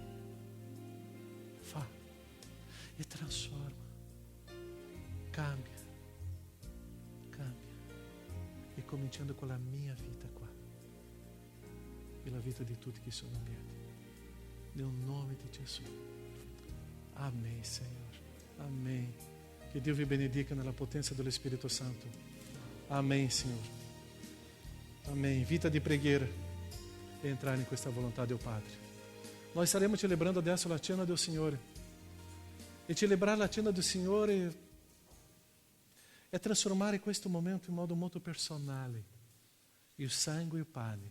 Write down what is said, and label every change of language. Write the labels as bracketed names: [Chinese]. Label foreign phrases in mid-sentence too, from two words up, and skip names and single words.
[Italian] Fa e trasforma, cambia, e cominciando con la mia vita qua. E la vita di tutti che sono in piedi. Nel nome di Gesù. [Portuguese] Amém, Senhor. [Italian] Amém. [Portuguese] Que Deus [Italian] vi benedica nella potenza dello Spirito Santo. [Portuguese] Amém, Senhor. Amém. [Italian] Vita di preghiera e entrare in questa volontà del Padre. Noi staremo celebrando adesso la cena del Signore. E celebrare la cena del Signore è trasformare questo momento in modo molto personale. Il sangue e il pane.